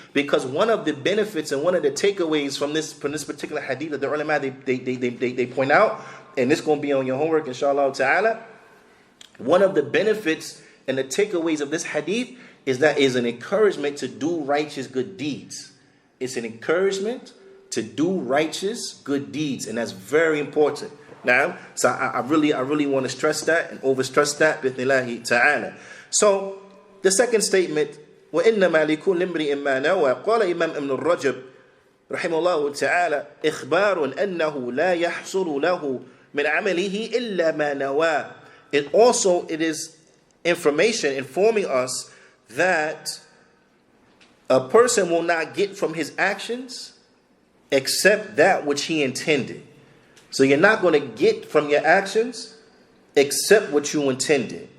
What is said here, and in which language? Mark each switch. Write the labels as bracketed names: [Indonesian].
[English] Because one of the benefits and one of the takeaways from this particular hadith that the ulama they point out, and this is going to be on your homework inshallah ta'ala, one of the benefits and the takeaways of this hadith is that is an encouragement to do righteous good deeds. It's an encouragement to do righteous good deeds, and that's very important. Now, so I really want to stress that and overstress that, bithnillahi ta'ala. So, the second statement, [Arabic] وَإِنَّمَا لِكُلِّ امْرِئٍ مَّا نَوَى قال Imam Ibn al-Rajab رحمه الله تعالى إخبار أنه لا يحصل له من عمله إلا ما نوى. [English] It is information informing us that a person will not get from his actions except that which he intended. So you're not going to get from your actions except what you intended.